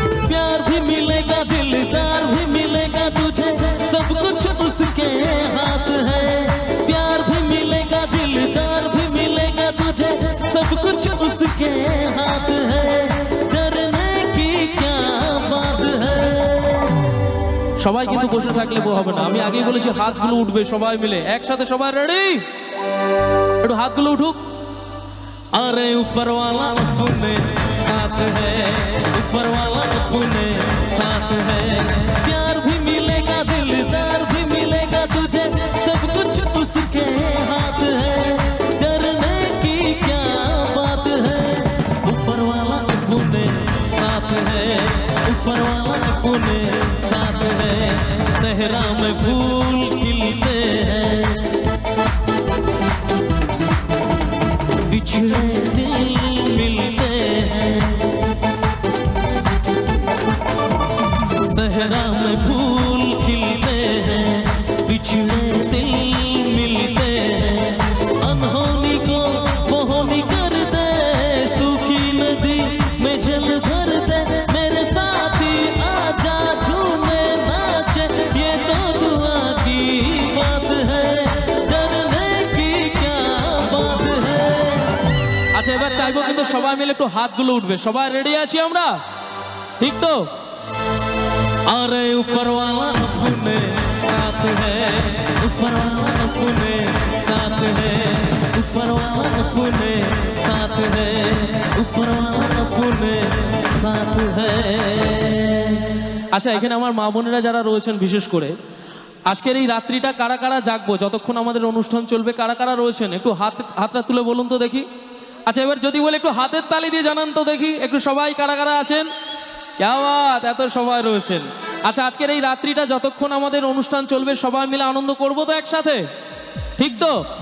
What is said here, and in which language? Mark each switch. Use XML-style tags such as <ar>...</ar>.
<hi>प्यार भी मिलेगा, दिलदार भी मिलेगा तुझे, सब कुछ उसके हाथ है। प्यार भी मिलेगा, दिलदार भी मिलेगा तुझे, सब कुछ उसके हाथ है। डरने की क्या बात है।</hi> <bn>সবাই কিন্তু বসে থাকলে হবে না, আমি আগেই বলেছি হাতগুলো উঠবে সবাই মিলে একসাথে। সবাই রেডি? একটু হাতগুলো উঠুক।</bn> <hi>अरे ऊपर वाला अपने साथ है, ऊपर वाला अपने साथ है। प्यार भी मिलेगा, दिलदार भी मिलेगा तुझे, सब कुछ उसके हाथ है। डरने की क्या बात है। ऊपर वाला अपने साथ है, ऊपर वाला अपने साथ है। सहरा में फूल खिलते हैं, बिछड़े दिल मिलते हैं। सहरा में फूल खिलते हैं, बिछड़े दिल मिलते हैं। अनहोनी को बहोनी कर दे, सूखी नदी में जल भर दे। मेरे साथी आजा झूमे नाचे, ये तो दुआ की बात है। डरने की क्या बात है।</hi> <bn>আচ্ছা এবার চাইবো কিন্তু সবাই মিলে একটু হাতগুলো উঠবে। সবাই রেডি আছি আমরা? ঠিক তো?</bn> <hi>अरे ऊपर वाला अपने साथ है, ऊपर वाला अपने साथ है, ऊपर वाला अपने साथ है, ऊपर वाला अपने साथ है।</hi> <bn>আচ্ছা এখানে আমার মা বোনেরা যারা রয়েছেন বিশেষ করে আজকের এই রাত্রিটা কারা কারা জাগবো যতক্ষণ আমাদের অনুষ্ঠান চলবে, কারা কারা রয়েছেন একটু হাতটা তুলে বলুন তো দেখি। আচ্ছা এবার যদি বলে একটু হাতের তালি দিয়ে জানান তো দেখি একটু সবাই কারা কারা আছেন।</bn> <hi>क्या बात,</hi> <bn>এত সবাই রয়েছেন। আচ্ছা আজকের এই রাত্রিটা যতক্ষণ আমাদের অনুষ্ঠান চলবে সবাই মিলে আনন্দ করবো তো একসাথে, ঠিক তো?</bn>